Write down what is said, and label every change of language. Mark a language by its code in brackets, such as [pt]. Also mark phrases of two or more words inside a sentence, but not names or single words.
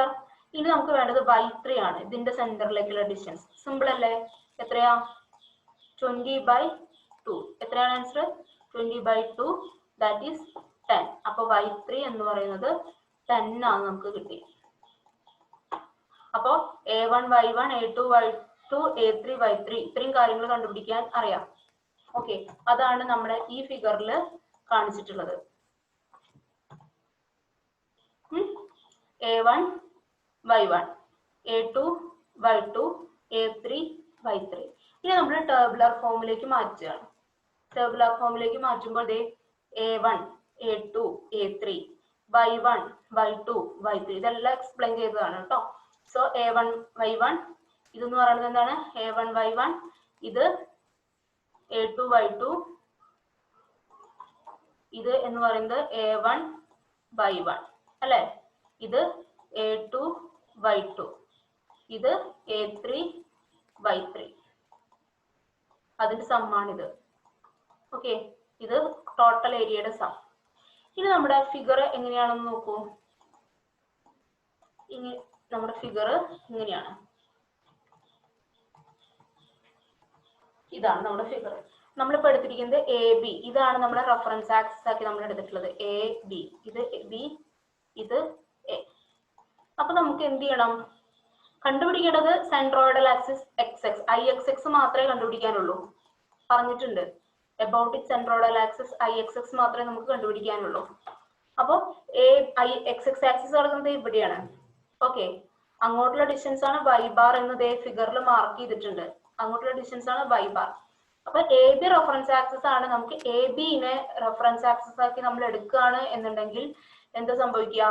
[ml] ഇനി നമുക്ക് വേണ്ടത് y3 ആണ്. ഇതിന്റെ സെന്ററിലേക്കുള്ള ഡിസ്റ്റൻസ്. സിമ്പിൾ അല്ലേ? എത്രയാ? 20/2. എത്രയാണ് ആൻസർ? 20/2 [en] that is [ml] 10. അപ്പൊ y3 എന്ന് പറയുന്നത് 10 ആണ് നമുക്ക് കിട്ടി. അപ്പോ a1 y1, a2 y2, a3 y3 ഇത്രയും കാര്യങ്ങൾ കണ്ടുപിടിക്കാൻ അറിയാം. ഓക്കെ, അതാണ് നമ്മുടെ ഈ ഫിഗറിൽ കാണിച്ചിട്ടുള്ളത്. a1 y1, a2 y2, a3 y3. ഇനി നമ്മൾ ടേബുലർ ഫോമിലേക്ക് മാറ്റുകയാണ്. ടേബുലർ ഫോമിലേക്ക് മാറ്റുമ്പോൾ a1, a2, a3, y1, y2, y3 ഇതെല്ലാം എക്സ്പ്ലെയിൻ ചെയ്തതാണ് കേട്ടോ. സോ a1 y1 ഇതെന്ന് പറയുന്നത് എന്താണ്? a1 y1, ഇത് a2 y2, ഇത് എന്ന് പറയുന്നത് a1 y1 അല്ലെ. ഇത് a2 y2, ഇത് a3 y3. അതിന്റെ സമ്മാണിത്. ഓക്കെ, ഇത് ടോട്ടൽ ഏരിയയുടെ സം. ഇനി നമ്മുടെ ഫിഗർ എങ്ങനെയാണെന്ന് നോക്കൂ. ഇനി നമ്മുടെ ഫിഗർ ഇങ്ങനെയാണ്. ഇതാണ് നമ്മുടെ ഫിഗർ. നമ്മളിപ്പോ എടുത്തിരിക്കുന്നത് എ ബി. ഇതാണ് നമ്മുടെ [en] reference axis [ml] ആക്കി നമ്മൾ എടുത്തിട്ടുള്ളത്. എ ബി, ഇത് ബി, ഇത് എ. അപ്പൊ നമുക്ക് എന്ത് ചെയ്യണം? കണ്ടുപിടിക്കേണ്ടത് [en] centroidal axis [ml] xx, ix മാത്രമേ കണ്ടുപിടിക്കാനുള്ളൂ. പറഞ്ഞിട്ടുണ്ട് [en] about its centroidal axis [ml] ixx മാത്രമേ നമുക്ക് കണ്ടുപിടിക്കാനുള്ളൂ. അപ്പൊ xx ആക്സിസ് കിടക്കുന്നത് ഇവിടെയാണ്. ഓക്കെ, അങ്ങോട്ടുള്ള ഡിസ്റ്റൻസ് ആണ് y ബാർ എന്ന് ഫിഗറിൽ മാർക്ക് ചെയ്തിട്ടുണ്ട്. അങ്ങോട്ടുള്ള ഡിസ്റ്റൻസ് ആണ് y ബാർ. അപ്പൊ എ ബി [en] reference axis [ml] ആണ്. നമുക്ക് എ ബിനെ [en] reference axis [ml] ആക്കി നമ്മൾ എടുക്കുകയാണ് എന്നുണ്ടെങ്കിൽ എന്താ സംഭവിക്കുക?